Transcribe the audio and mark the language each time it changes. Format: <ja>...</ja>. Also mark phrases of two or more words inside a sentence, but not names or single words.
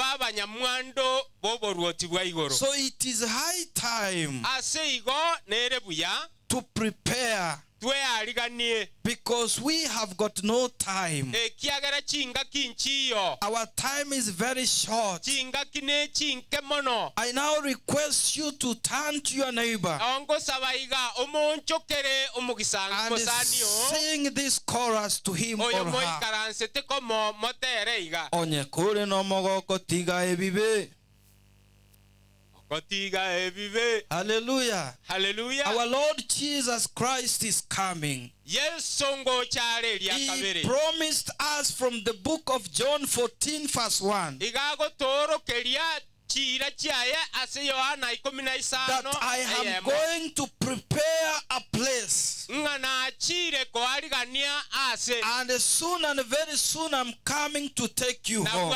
<en>So it is high time to prepare, because we have got no time. Our time is very short. I now request you to turn to your neighbor and sing this chorus to him or her.</en> <guz>Onyekure no mogoko tiga ebibe.</guz> <en>Hallelujah. Hallelujah. Our Lord Jesus Christ is coming. He promised us from the book of John 14 verse 1 that I am going to prepare a place, and soon and very soon I'm coming to take you home.</en>